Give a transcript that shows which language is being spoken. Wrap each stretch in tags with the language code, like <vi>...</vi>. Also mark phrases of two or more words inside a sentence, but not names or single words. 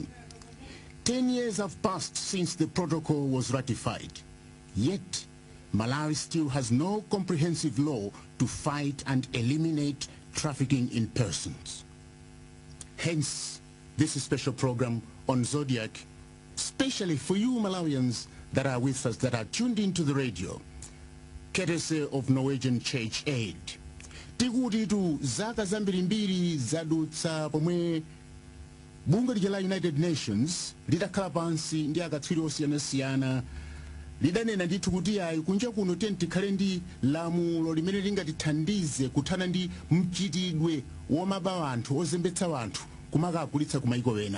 <en>10 years have passed since the protocol was ratified, yet Malawi still has no comprehensive law to fight and eliminate trafficking in persons. Hence, this special program on Zodiac, especially for you Malawians that are with us, that are tuned into the radio, courtesy of Norwegian Church Aid.</en> <ny>Tikuti tu zaka zambirimbiri zadutsa pomwe bunga la United Nations lidakhala pansi ndi akatswiri osiyanasiyana lidanena ndithu kuti ayi kunja kuno tikhale ndi lamulo limene lingatithandize kuthana ndi mchitidwe womaba anthu ozembetsa anthu kumakagulitsa kumayiko ena.</ny>